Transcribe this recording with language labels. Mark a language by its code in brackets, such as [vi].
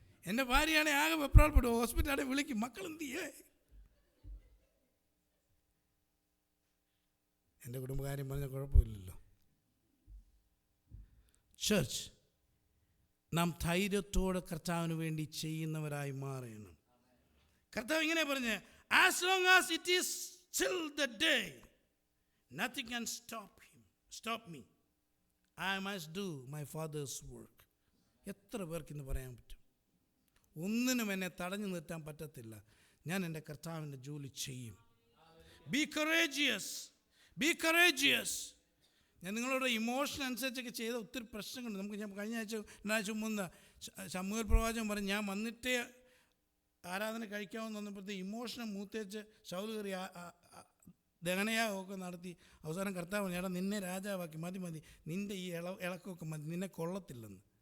[ml] എൻ്റെ ഭാര്യയാണെങ്കിൽ ആകെ വെപ്രാൾപ്പെടും, ഹോസ്പിറ്റലാണെങ്കിൽ വിളിക്കും, മക്കൾ എന്ത് ചെയ്യേ. എൻ്റെ കുടുംബകാര്യം പറഞ്ഞാൽ കുഴപ്പമില്ലല്ലോ. ചർച്ച്, നാം ധൈര്യത്തോടെ കർത്താവിന് വേണ്ടി ചെയ്യുന്നവരായി മാറണം. കർത്താവ് ഇങ്ങനെ പറഞ്ഞ്, [en] as long as it is still the day, nothing can stop me. I must do my father's work. [ml] എത്ര പേർക്ക് ഇന്ന് പറയാൻ പറ്റും? ഒന്നിനും എന്നെ തടഞ്ഞു നിർത്താൻ പറ്റത്തില്ല, ഞാൻ എൻ്റെ കർത്താവിൻ്റെ ജോലി ചെയ്യും. [en] Be courageous. [ml] ഞാൻ നിങ്ങളോട് ഇമോഷൻ അനുസരിച്ചൊക്കെ ചെയ്ത ഒത്തിരി പ്രശ്നങ്ങളുണ്ട്. നമുക്ക് ഞാൻ കഴിഞ്ഞ ആഴ്ച മുമ്പ് ശമൂവേൽ പ്രവാചകൻ പറഞ്ഞു, ഞാൻ വന്നിട്ടേ ആരാധന കഴിക്കാമെന്ന് വന്നപ്പോഴത്തെ ഇമോഷനെ മൂത്തേച്ച് ശൗൽ കയറി ദഹനയാഗമൊക്കെ നടത്തി അവസാനം കർത്താവ് പറഞ്ഞു, എടാ നിന്നെ രാജാവാക്കി, മതി നിൻ്റെ ഈ ഇളക്കമൊക്കെ മതി, നിന്നെ കൊള്ളത്തില്ലെന്ന്.